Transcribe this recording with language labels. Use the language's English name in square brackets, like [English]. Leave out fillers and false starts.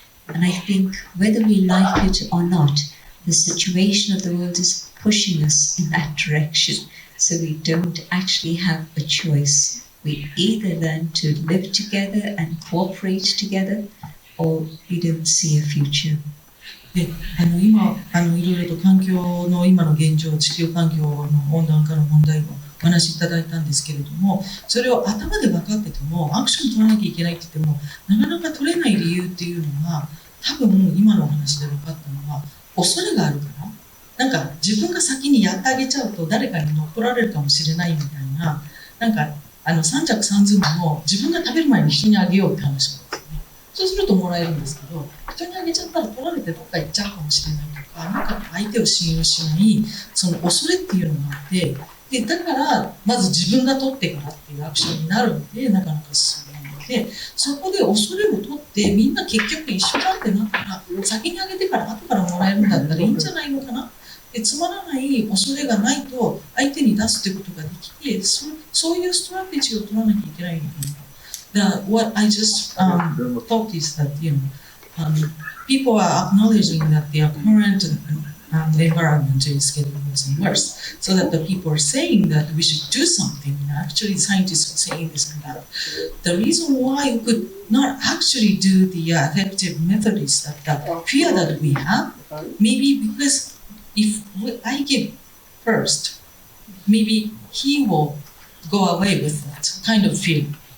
[English] And I think whether we like it or not, the situation of the world is pushing us in that direction. So we don't actually have a choice. We either learn to live together and cooperate together, or we don't see a future. [Japanese] で今いろいろと環境の今の現状、地球環境の温暖化の問題をお話しいただいたんですけれども、それを頭で分かっててもアクション取らなきゃいけないって言ってもなかなか取れない理由っていうのは、多分今のお話で分かったのは恐れがあるから、なんか自分が先にやってあげちゃうと誰かに乗っ取られるかもしれないみたいな、なんか三着三寸も自分が食べる前に人にあげようって話なんですよね。そうするともらえるんですけど、人にあげちゃったら取られてどっか行っちゃうかもしれないとか、なんか相手を信用しない、その恐れっていうのがあって、でだからまず自分が取ってからっていうアクションになるので、なかなか進まないので、そこで恐れを取ってみんな結局一緒だってなったら、先にあげてから後からもらえるんだったらいいんじゃないのかな。でつまらない恐れがないと相手に出すってことができて、そういうストラテジーを取らなきゃいけないのかな。 [English] What I just thought is that people are acknowledging that their current environment is getting worse and worse, so that the people are saying that we should do something. Actually, scientists are saying this and that. The reason why we could not actually do the effective method is that the fear that we have, maybe because if I give first, maybe he will go away with that kind of feeling.